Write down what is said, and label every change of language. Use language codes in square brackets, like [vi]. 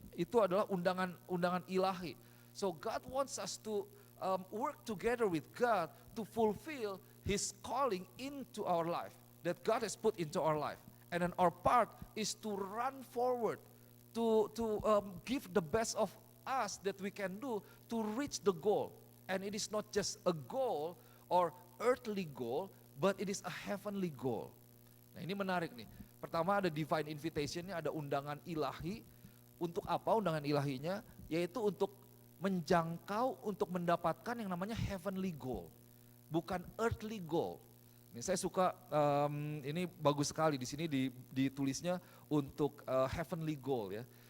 [id] Itu adalah undangan ilahi. [en] So God wants us to work together with God to fulfill His calling into our life that God has put into our life. And then our part is to run forward, to give the best of us that we can do to reach the goal. And it is not just a goal or earthly goal, but it is a heavenly goal. [id] Nah ini menarik nih. Pertama ada divine invitation-nya, ada undangan ilahi. Untuk apa undangan ilahinya? Yaitu untuk menjangkau, untuk mendapatkan yang namanya heavenly goal. Bukan earthly goal. Ini saya suka, ini bagus sekali di sini ditulisnya untuk heavenly goal ya.